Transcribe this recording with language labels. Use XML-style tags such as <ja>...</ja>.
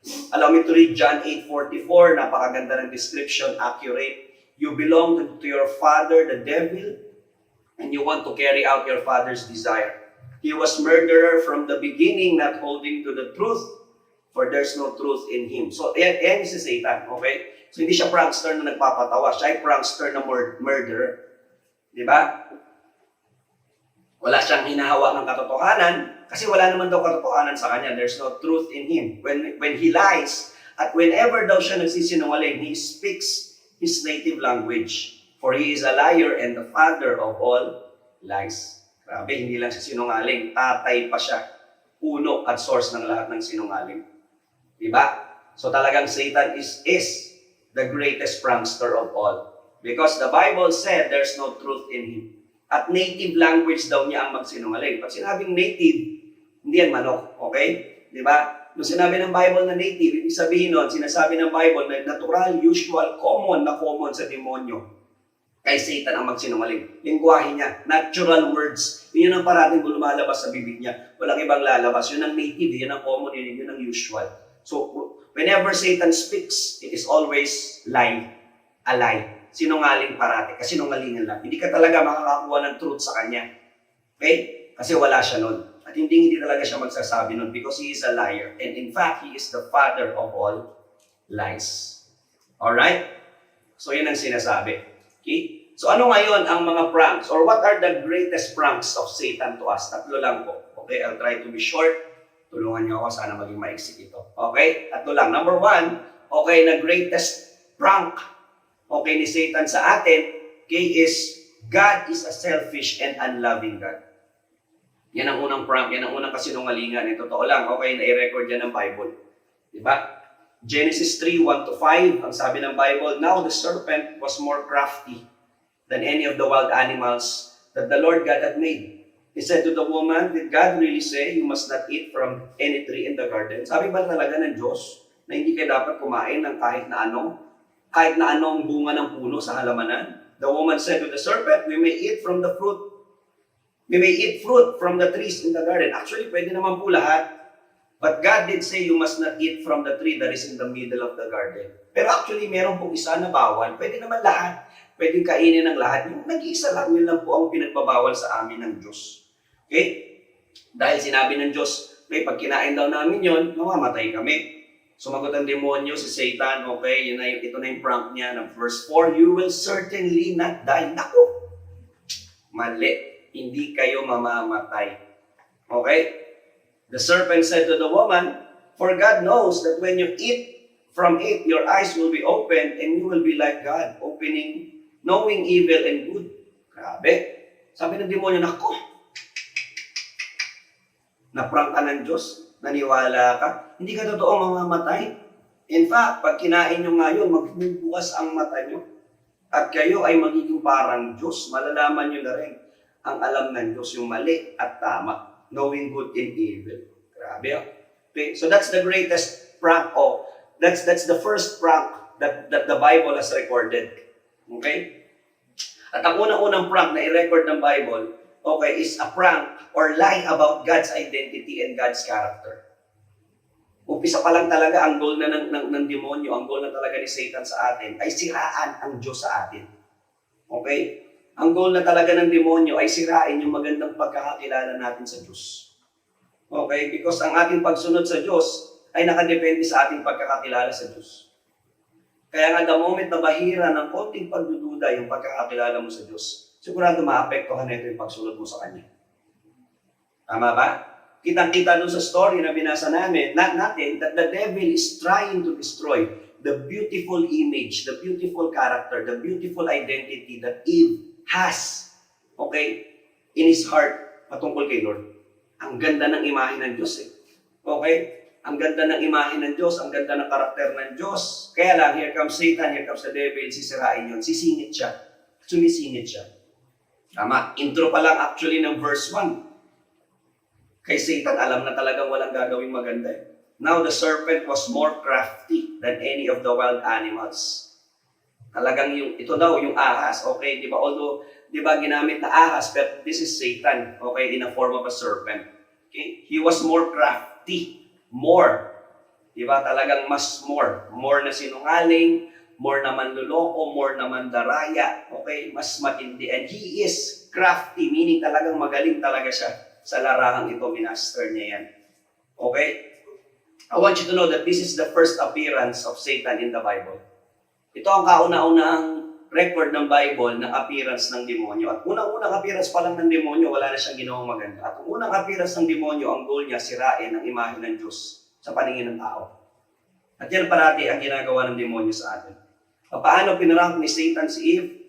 <en>Allow me to read John 8:44,</en> <tl>napakaganda ng description, accurate.</tl> <en>You belong to your father, the devil, and you want to carry out your father's desire. He was murderer from the beginning, not holding to the truth, for there's no truth in him.</en> <tl>So, yan si Satan, okay? So, hindi siya prankster na nagpapatawa. Siya ay prankster na murderer. Di ba? Wala siyang hinahawa ng katotohanan kasi wala naman daw katotohanan sa kanya.</tl> <en>There's no truth in him. When he lies,</en> <tl>at whenever daw siya nagsisinungaling,</tl> <en>he speaks his native language. For he is a liar and the father of all lies.</en> <tl>Grabe, hindi lang siya sinungaling. Tatay pa siya. Puno at source ng lahat ng sinungaling. Diba? So talagang</tl> <en>Satan is the greatest prankster of all. Because the Bible said there's no truth in him.</en> <tl>At native language daw niya ang magsinungaling. Pag sinabing native, hindi yan manok. Okay? Diba? Nung sinabi ng Bible na native, ibig sabihin nun, sinasabi ng Bible na</tl> <en>natural, usual, common</en> <tl>sa demonyo. Kay Satan ang magsinungaling. Lingwahe niya, natural words. Yun ang parating lumalabas sa bibig niya. Walang ibang lalabas. Yun ang native, yun ang common, yun ang usual.</tl> <en>So, whenever Satan speaks, it is always lie.</en> <tl>A lie. Sinungaling parati. Kasi sinungalingan lang. Hindi ka talaga makakakuha ng truth sa kanya. Okay? Kasi wala siya nun. At hindi talaga siya magsasabi nun</tl> <en>because he is a liar. And in fact, he is the father of all lies.</en> <tl>Alright? So, yun ang sinasabi. Okay? So, ano ngayon ang mga pranks?</tl> <en>Or what are the greatest pranks of Satan to us?</en> <tl>Tatlo lang po. Okay?</tl> <en>I'll try to be short.</en> <tl>Tulungan niyo ako. Sana maging maiksik ito. Okay? Tatlo lang.</tl> <en>Number one, okay, na greatest prank, okay,</en> <tl>ni Satan sa atin,</tl> <en>okay, is God is a selfish and unloving God.</en> <tl>Yan ang unang prank, yan ang unang kasinungalingan. Totoo lang, okay, na-i-record yan ng Bible. Diba?</tl> <en>Genesis 3:1-5,</en> <tl>ang sabi ng Bible,</tl> <en>now the serpent was more crafty than any of the wild animals that the Lord God had made. He said to the woman, did God really say you must not eat from any tree in the garden?</en> <tl>Sabi ba talaga ng Diyos na hindi kayo dapat kumain ng kahit na anong bunga ng puno sa halamanan?</tl> <en>The woman said to the serpent, we may eat from the fruit. We may eat fruit from the trees in the garden.</en> <tl>Actually, pwede naman po lahat.</tl> <en>But God did say you must not eat from the tree that is in the middle of the garden.</en> <tl>Pero actually, meron pong isa na bawal. Pwede naman lahat. Pwedeng kainin ng lahat. Yung nag-iisa lang, yun lang po ang pinagbabawal sa amin ng Diyos. Okay? Dahil sinabi ng Diyos, okay, pag kinain daw namin yun, mamamatay kami. Sumagot ang demonyo, si Satan, okay, ito na yung prank niya ng verse 4,</tl> <en>you will certainly not die.</en> <tl>Naku! Mali. Hindi kayo mamamatay. Okay?</tl> <en>The serpent said to the woman, for God knows that when you eat from it, your eyes will be opened and you will be like God, knowing evil and good.</en> <tl>Grabe. Sabi ng demonyo, naku! Naprank ka ng Diyos, naniwala ka, hindi ka totoo mamamatay. In fact, pag kinain nyo ngayon, magbubukas ang mata nyo. At kayo ay magiging parang Diyos. Malalaman nyo na rin ang alam ng Diyos, yung mali at tama.</tl> <en>Knowing good and evil. Grabe. Okay? So that's the greatest prank. That's the first prank that the Bible has recorded. Okay?</en> <tl>At ang unang-unang prank na i-record ng Bible,</tl> <en>okay, is a prank or lie about God's identity and God's character.</en> <tl>Umpisa pa lang talaga, ang goal na ng demonyo, ang goal na talaga ni Satan sa atin, ay siraan ang Diyos sa atin. Okay? Ang goal na talaga ng demonyo ay sirain yung magandang pagkakakilala natin sa Diyos. Okay? Because ang ating pagsunod sa Diyos ay nakadepende sa ating pagkakakilala sa Diyos. Kaya nga, the moment na bahira ng konting pagdududa yung pagkakakilala mo sa Diyos, sigurado maapektuhan na ito yung pagsunod mo sa Kanya. Tama ba? Kitang-kita doon sa story na binasa natin</tl> <en>that the devil is trying to destroy the beautiful image, the beautiful character, the beautiful identity that Eve has, okay, in his heart</en> <tl>patungkol kay Lord. Ang ganda ng imahe ng Diyos eh. Okay? Ang ganda ng imahe ng Diyos, ang ganda ng karakter ng Diyos. Kaya lang,</tl> <en>here comes Satan, here comes the devil,</en> <tl>sisirain yun. Sisingit siya. Sumisingit siya. Tama. Intro pa lang actually ng verse 1. Kay Satan, alam na talagang walang gagawing maganda eh.</tl> <en>Now the serpent was more crafty than any of the wild animals.</en> <tl>Talagang ito daw, yung ahas. Okay, di ba? Although, di ba, ginamit na ahas,</tl> <en>but this is Satan, okay, in a form of a serpent. Okay? He was more crafty. More. Di ba?</en> <tl>Talagang mas more. More na sinungaling, more na manluloko, more na mandaraya. Okay? Mas matindi.</tl> <en>And he is crafty,</en> <tl>meaning talagang magaling talaga siya sa larahang ito. Minaster niya yan. Okay?</tl> <en>I want you to know that this is the first appearance of Satan in the Bible.</en> <tl>Ito ang kauna-unahang record ng Bible ng appearance ng demonyo. At unang-unang appearance pa lang ng demonyo, wala na siyang ginawang maganda. At ang unang appearance ng demonyo, ang goal niya, sirain ang imahe ng Diyos sa paningin ng tao. At yan parati ang ginagawa ng demonyo sa atin. Paano pinarank ni Satan si Eve?</tl>